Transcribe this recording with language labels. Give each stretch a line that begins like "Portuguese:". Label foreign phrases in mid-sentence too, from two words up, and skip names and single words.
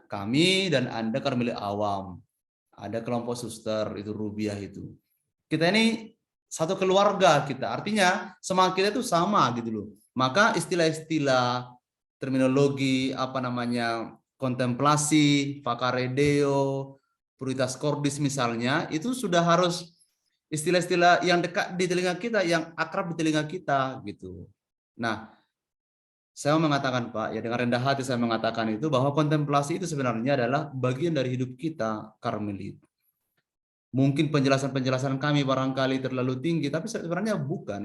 Indonesian: Kami dan Anda karmelit awam. Ada kelompok suster itu Rubiah itu. Kita ini satu keluarga kita. Artinya semangat kita itu sama gitu loh. Maka istilah-istilah terminologi kontemplasi, vakaredeo,
Latin: puritas cordis
Indonesian: misalnya, itu sudah harus istilah-istilah yang dekat di telinga kita, yang akrab di telinga kita gitu. Nah, saya mengatakan Pak, ya dengan rendah hati saya mengatakan itu bahwa kontemplasi itu sebenarnya adalah bagian dari hidup kita karmelit. Mungkin penjelasan-penjelasan kami barangkali terlalu tinggi, tapi sebenarnya bukan.